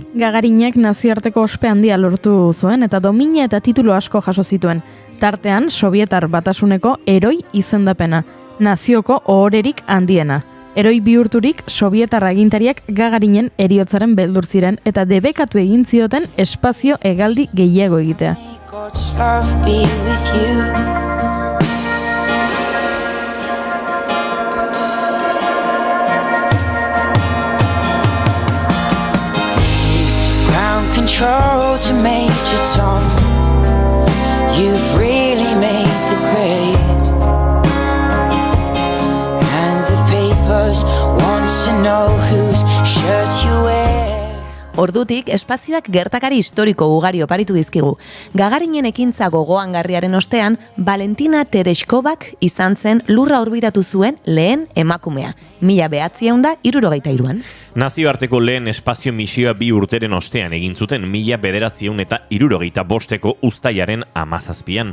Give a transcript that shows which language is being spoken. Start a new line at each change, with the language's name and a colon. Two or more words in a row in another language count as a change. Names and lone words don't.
Basque: Gagarinek nazioarteko ospe handia lortu zuen eta domina eta titulu asko jaso zituen. Tartean, Sobietar Batasuneko heroi izendapena, nazioko ohorerik handiena. Heroi bihurturik, Sobietar agintariak Gagarinen heriotzaren beldur ziren eta debekatu egin zioten espazio hegaldi gehiago egitea.
English: Control to Major Tom. You've really made the grade, and the papers want to know whose shirt you wear.
Basque: Ordutik, espazioak gertakari historiko ugari oparitu dizkigu. Gagarinen ekintza gogoangarriaren ostean, Valentina Tereshkovak izan zen lurra orbitatu zuen lehen emakumea, 1963an. Nazioarteko lehen espazio misioa 2 urteren ostean egin zuten 1965 uztailaren 17an.